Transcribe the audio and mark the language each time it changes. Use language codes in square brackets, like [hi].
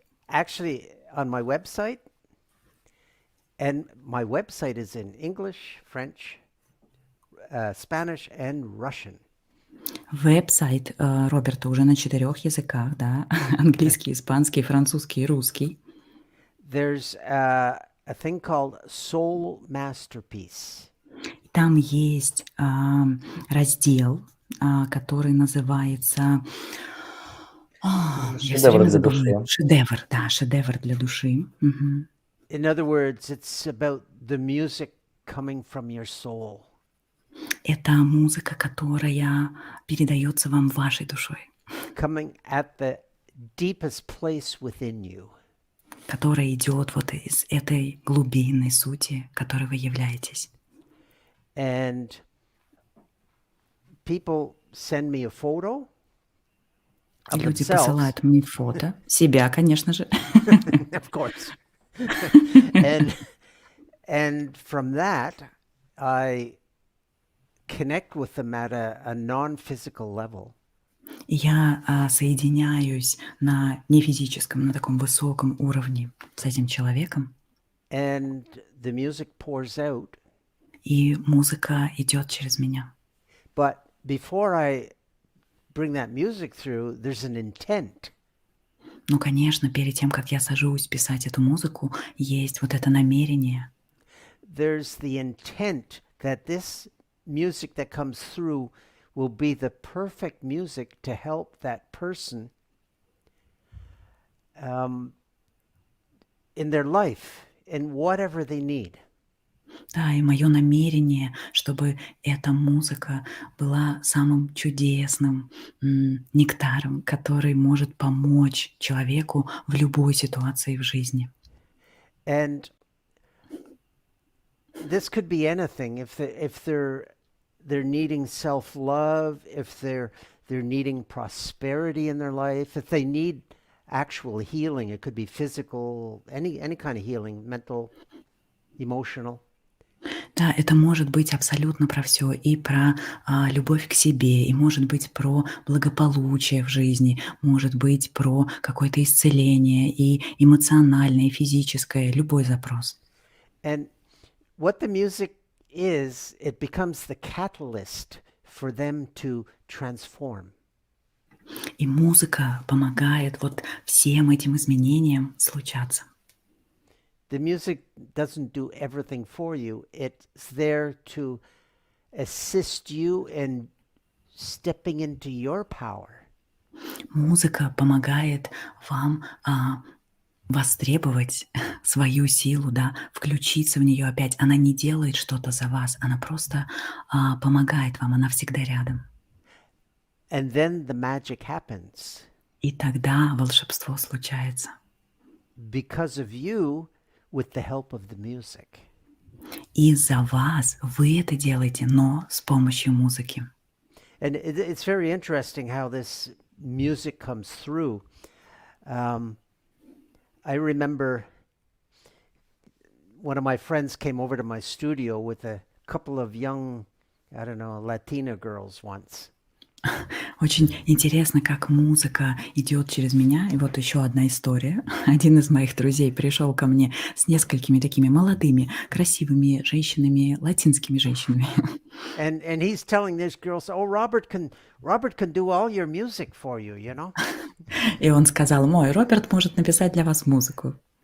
[en] Actually, on my website, and my website is in English, French, Spanish, and Russian. [ru] Веб-сайт Роберта уже на 4 языках, да, английский, испанский, французский и русский. There's a thing called Soul Masterpiece. Там есть раздел, который называется... я все Шедевр время для забываю. души. Шедевр, да, шедевр для души. Мгм. [en] In other words, it's about the music coming from your soul. [ru] Это музыка, которая передается вам вашей душой, [en] Coming at the deepest place within you. [ru] которая идет вот из этой глубинной сути, которой вы являетесь. [en] And people send me a photo of [ru] Люди [en] themselves. [ru] посылают мне фото себя, конечно же. [en] Of course. and from that, I connect with them at a non-physical level. [ru] И я соединяюсь на нефизическом, на таком высоком уровне с этим человеком, [en] And the music pours out. [ru] и музыка идет через меня. [en] But before I bring that music through, there's an intent. [ru] Ну, конечно, перед тем, как я сажусь писать эту музыку, есть вот это намерение. [en] There's the intent that this music that comes through will be the perfect music to help that person in their life, in whatever they need. [ru] Да, и мое намерение, чтобы эта музыка была самым чудесным нектаром, который может помочь человеку в любой ситуации в жизни. [en] And this could be anything. If they're needing self-love, if they're needing prosperity in their life, if they need actual healing, it could be physical, any kind of healing, mental, emotional. [ru] Да, это может быть абсолютно про все, и про любовь к себе, и может быть про благополучие в жизни, может быть про какое-то исцеление, и эмоциональное, и физическое, любой запрос. [en] And what the music is, it becomes the catalyst for them to transform. [ru] И музыка помогает вот всем этим изменениям случаться. [en] The music doesn't do everything for you. It's there to assist you in stepping into your power. [ru] Музыка помогает вам востребовать свою силу, да, включиться в нее опять. Она не делает что-то за вас, она просто помогает вам, она всегда рядом. [en] And then the magic happens. [ru] И тогда волшебство случается. [en] Because of you, with the help of the music. [ru] Из-за вас вы это делаете, но с помощью музыки. [en] And it's very interesting how this music comes through. I remember one of my friends came over to my studio with a couple of young, I don't know, Latina girls once. [ru] Очень интересно, как музыка идет через меня. И вот еще одна история. Один из моих друзей пришел ко мне с несколькими такими молодыми, красивыми женщинами, латинскими женщинами. [en] And he's telling these girls, "Oh, Robert can do all your music for you, you know." [ru] И он сказал: "Мой Роберт может написать для вас музыку".